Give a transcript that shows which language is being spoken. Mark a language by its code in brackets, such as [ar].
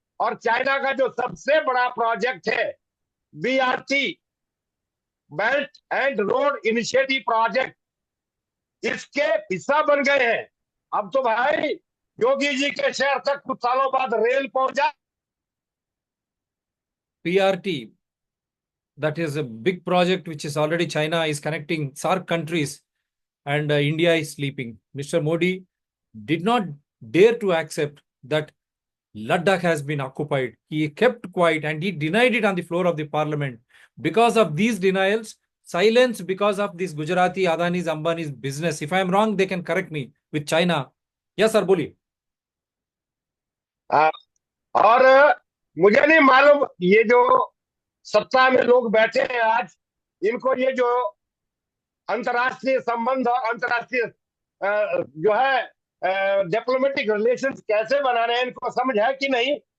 [hi] और चाइना का जो सबसे बड़ा प्रोजेक्ट है BRT, belt and road initiative project, इसके हिस्सा बन गए हैं। अब तो भाई योगी जी के शहर तक कुछ सालों बाद रेल पहुंचा। [en] PRT, that is a big project which is already China is connecting SAARC countries, and India is sleeping. Mr. Modi did not dare to accept that Ladakh has been occupied. He kept quiet and he denied it on the floor of the parliament. Because of these denials, silence because of this Gujarati Adani's Ambani's business. If I am wrong, they can correct me with China. Yes, sir, [hi] बोलिए। और मुझे नहीं मालूम ये जो सत्ता में लोग बैठे हैं आज, इनको ये जो अंतर्राष्ट्रीय संबंध और अंतर्राष्ट्रीय जो है डिप्लोमेटिक रिलेशंस कैसे बनाने हैं, इनको समझ है कि नहीं।